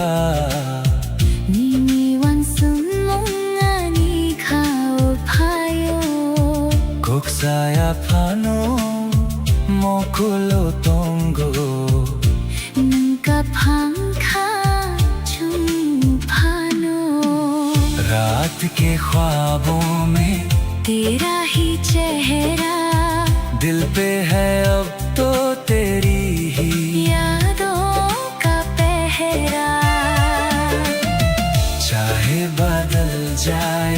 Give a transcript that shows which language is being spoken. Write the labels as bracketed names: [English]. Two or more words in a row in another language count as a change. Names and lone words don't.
[Kok Borok] Nini wan sum mongani khao phayo Kok saya phano mokulo tongo Nangka phang kha chung phano [Hindi] रात के ख्वाबों में तेरा ही चेहरा दिल पे है अब तो तेरी ही यादों का पहरा चाहे बदल जाए